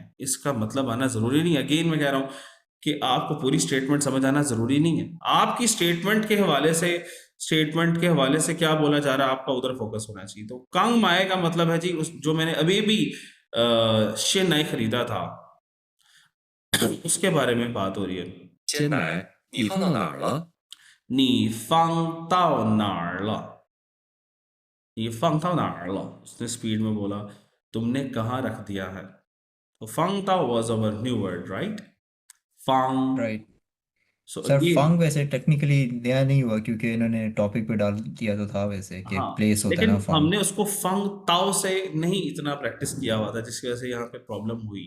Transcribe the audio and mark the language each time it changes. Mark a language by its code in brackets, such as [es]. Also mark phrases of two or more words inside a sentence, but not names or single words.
[hi] इसका मतलब आना ज़रूरी नहीं। अगेन मैं कह रहा हूँ कि आपको पूरी स्टेटमेंट समझ आना ज़रूरी नहीं है। आपकी स्टेटमेंट के हवाले से क्या बोला जा रहा है, आपका उधर फोकस होना चाहिए। तो कांग माए का मतलब है जी, उस जो मैंने अभी भी शेन नाई खरीदा था, उसके बारे में बात हो रही है। [zh] 鲜奶你放到哪儿了？你放到哪儿了？你放到哪儿了? [hi] उसने स्पीड में बोला, तुमने कहाँ रख दिया है? तो [zh] 放到 [en] was our new word, right? [hi] फंग। राइट। सो सर अगेन, फंग वैसे टेक्निकली नया नहीं हुआ, क्योंकि इन्होंने टॉपिक पे डाल दिया तो था वैसे कि हाँ, प्लेस होता है लेकिन ना फंग। हमने उसको [zh] 放到 [hi] से नहीं इतना प्रैक्टिस किया हुआ था, जिसकी वजह से यहाँ पे प्रॉब्लम हुई।